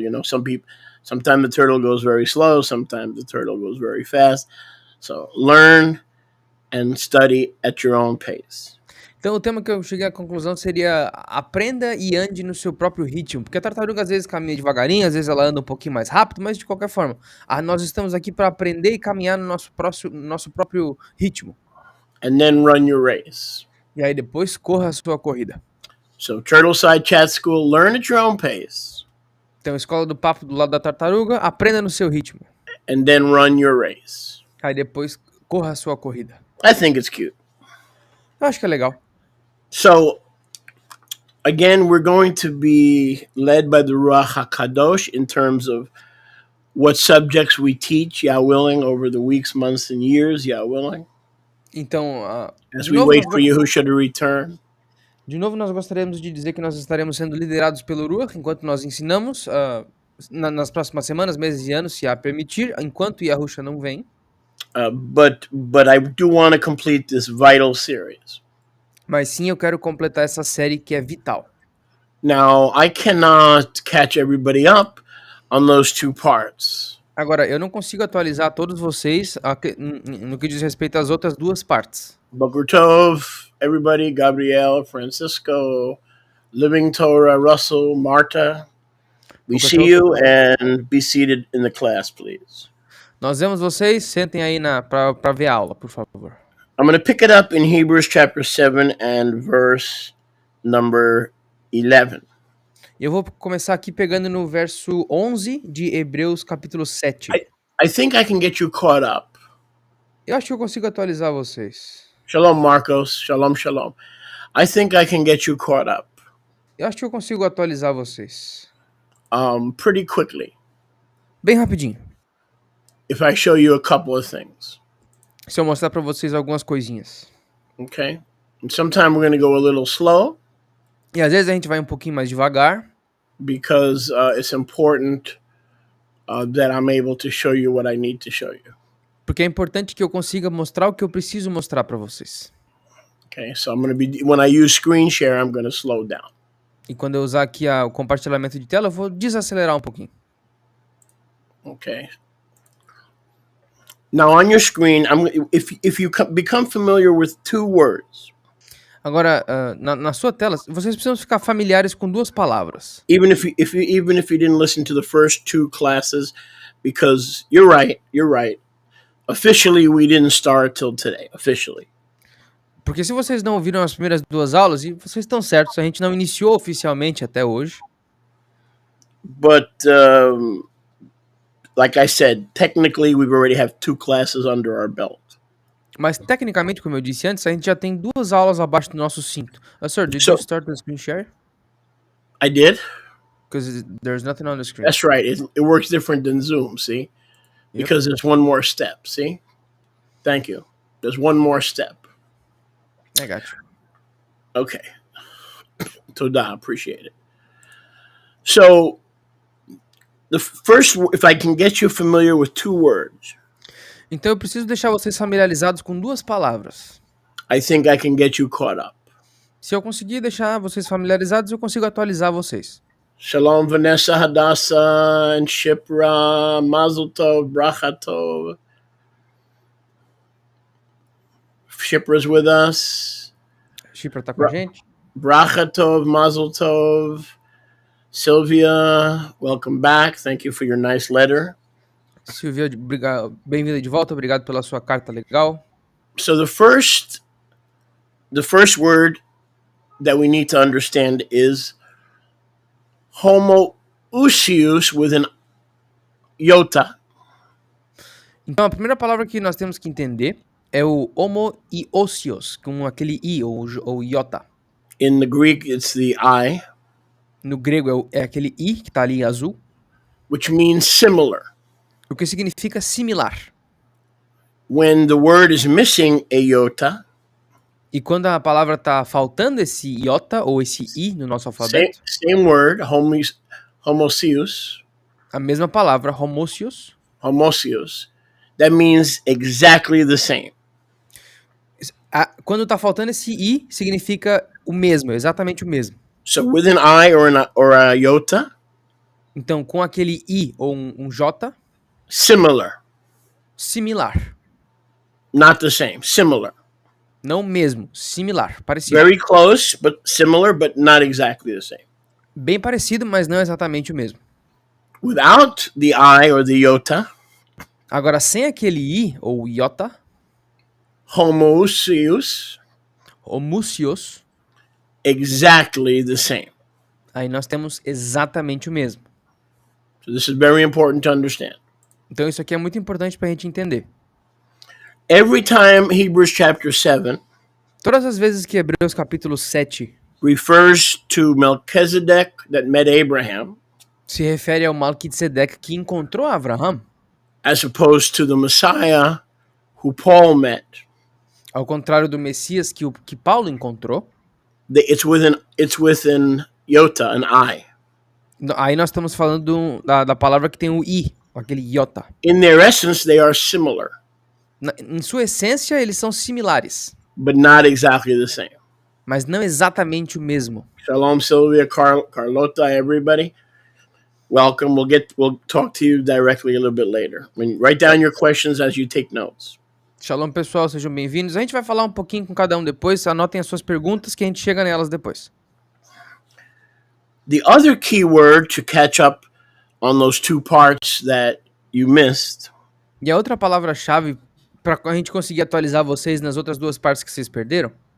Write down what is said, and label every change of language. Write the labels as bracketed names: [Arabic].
[English] You know, sometimes the turtle goes very slow, sometimes the turtle goes very fast. So learn and study at your own pace. [Portuguese] Então o tema que eu cheguei à conclusão seria aprenda e ande no seu próprio ritmo, porque a tartaruga às vezes caminha devagarinho, às vezes ela anda um pouquinho mais rápido, mas de qualquer forma, nós estamos aqui para aprender e caminhar no nosso próprio ritmo. [English] And then run your race. [Portuguese] E aí depois corra a sua corrida. [English] So Turtleside Chat School, learn at your own pace. [Portuguese] Então escola do papo do lado da tartaruga, aprenda no seu ritmo. [English] And then run your race. [Portuguese] Aí depois corra a sua corrida. [English] I think it's cute. [Portuguese] Eu acho que é legal. [English] So, again, we're going to be led by the Ruach HaKadosh in terms of what subjects we teach, Yah willing, over the weeks, months, and years, Yah willing. [Portuguese] Então, [English] as we wait for Yahushua to return. [Portuguese] De novo, nós gostaríamos de dizer que nós estaremos sendo liderados pelo Ruach enquanto nós ensinamos nas próximas semanas, meses e anos, se Yah permitir, enquanto Yahushua não vem. [English] But I do want to complete this vital series. [Portuguese] Mas sim, eu quero completar essa série que é vital. [English] Now, I cannot catch everybody up on those 2 parts. [Portuguese] Agora, eu não consigo atualizar todos vocês no que diz respeito às outras 2 partes. [English] Boker Tov, everybody, Gabriel, Francisco, Living Torah, Russell, Marta. We see you and be seated in the class, please. [Portuguese] Nós vemos vocês, sentem aí para ver a aula, por favor. [English] I'm going to pick it up in Hebrews chapter 7 and verse number 11. [Portuguese] Eu vou começar aqui pegando no verso 11 de Hebreus capítulo 7. [English] I think I can get you caught up. [Portuguese] Eu acho que eu consigo atualizar vocês. [English] Shalom, Marcos. Shalom, shalom. I think I can get you caught up [Portuguese] Eu acho que eu consigo atualizar vocês. [English] pretty quickly [Portuguese] Bem rapidinho. [English] if I show you a couple of things. [Portuguese] Se eu mostrar pra vocês algumas coisinhas. [English] Okay? And sometime we're going to go a little slow [Portuguese] E às vezes a gente vai um pouquinho mais devagar, [English] because it's important that I'm able to show you what I need to show you. [Portuguese] porque é importante que eu consiga mostrar o que eu preciso mostrar pra vocês. [English] Okay? So I'm going to be, when I use screen share, I'm going to slow down. [Portuguese] E quando eu usar aqui o compartilhamento de tela, eu vou desacelerar um pouquinho. [English] Okay. Now on your screen, if you become familiar with two words, [Portuguese] Agora, na sua tela, vocês precisam ficar familiares com duas palavras. [English] even if you didn't listen to the first two classes, because you're right. Officially, we didn't start till today. Officially, [Portuguese] Porque se vocês não ouviram as primeiras duas aulas, e vocês estão certos, a gente não iniciou oficialmente até hoje. [English] but like I said, technically, we already have two classes under our belt. [Portuguese] Mas tecnicamente, como eu disse antes, a gente já tem duas aulas abaixo do nosso cinto. [English] Sir, did you start the screen share? I did. Because there's nothing on the screen. That's right. It works different than Zoom. See, because there's one more step. See, thank you. There's one more step. I got you. Okay. Toda, appreciate it. So, the first, if I can get you familiar with two words, [Portuguese] Então eu preciso deixar vocês familiarizados com duas palavras. [English] I think I can get you caught up. [Portuguese] Se eu conseguir deixar vocês familiarizados, eu consigo atualizar vocês. [English] Shalom, Vanessa, Hadassah, and Shipra, Mazel Tov, Bracha Tov. Shipra's with us. [Portuguese] Shipra tá com a gente? [English] Bracha Tov, Mazel Tov. Sylvia, welcome back. Thank you for your nice letter. [Portuguese] Silvia, bem-vinda de volta. Obrigado pela sua carta legal. [English] So the first word that we need to understand is homoousios with an iota. [Portuguese] Então a primeira palavra que nós temos que entender é o homoiousios, com aquele i ou iota. [English] In the Greek, it's the I, [Portuguese] No grego é aquele i que tá ali em azul, [English] which means similar. [Portuguese] o que significa similar. [English] When the word is missing a iota, [Portuguese] E quando a palavra tá faltando esse iota ou esse i no nosso alfabeto, [English] same word, homousios, [Portuguese] a mesma palavra, homousios, [English] that means exactly the same. [Portuguese] Quando tá faltando esse i, significa o mesmo, exatamente o mesmo. [English] So with an I or a iota, [Portuguese] Então, com aquele i ou um j, [English] similar, [Portuguese] similar. [English] not the same, similar. [Portuguese] Não mesmo, similar, parecido. [English] Very close, but similar, but not exactly the same. [Portuguese] Bem parecido, mas não exatamente o mesmo. [English] Without the I or the iota, [Portuguese] Agora, sem aquele i ou iota, [English] homoousios, [Portuguese] homousios, [English] exactly the same. [Portuguese] aí nós temos exatamente o mesmo. [English] So this is very important to understand. [Portuguese] Então isso aqui é muito importante para a gente entender. [English] Every time Hebrews chapter 7 [Portuguese] Todas as vezes que Hebreus capítulo 7 [English] refers to Melquisedeque that met Abraham, [Portuguese] se refere ao Melquisedeque que encontrou Abraão, [English] as opposed to the Messiah who Paul met, [Portuguese] ao contrário do Messias que Paulo encontrou, [English] it's with an iota, an I. [Portuguese] aí nós estamos falando da palavra que tem o i, aquele iota. [English] In their essence, they are similar, [Portuguese] Em sua essência, eles são similares, [English] but not exactly the same. [Portuguese] mas não exatamente o mesmo. [English] Shalom, Sylvia, Carlota, everybody. Welcome. We'll talk to you directly a little bit later. Write down your questions as you take notes. [Portuguese] Shalom, pessoal, sejam bem-vindos. A gente vai falar um pouquinho com cada um depois. Anotem as suas perguntas que a gente chega nelas depois. [English] The other key word to catch up on those two parts that you missed [Portuguese] E a outra palavra-chave para a gente conseguir atualizar vocês nas outras duas partes que vocês perderam,